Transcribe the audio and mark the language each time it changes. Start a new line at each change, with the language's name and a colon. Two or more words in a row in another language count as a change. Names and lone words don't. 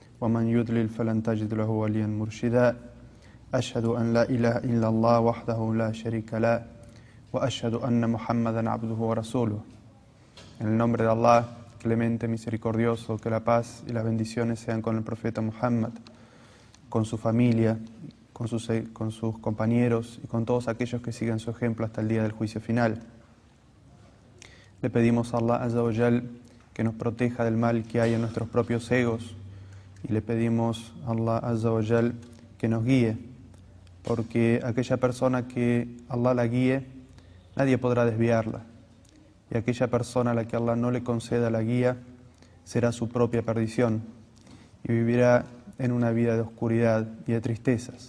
Arabic: ومن يضلل فلن تجد له وليا مرشدا أشهد أن لا إله إلا الله وحده لا شريك له وأشهد أن محمدا عبده ورسوله.
Spanish: En el nombre de Allah, clemente, misericordioso, que la paz y las bendiciones sean con el profeta Muhammad, con su familia, con sus compañeros y con todos aquellos que sigan su ejemplo hasta el día del juicio final. Le pedimos a Allah
Arabic: عز وجل
Spanish: que nos proteja del mal que hay en nuestros propios egos y le pedimos a Allah
Arabic: عز وجل
Spanish: que nos guíe, porque aquella persona que Allah la guíe, nadie podrá desviarla, y aquella persona a la que Allah no le conceda la guía será su propia perdición y vivirá en una vida de oscuridad y de tristezas.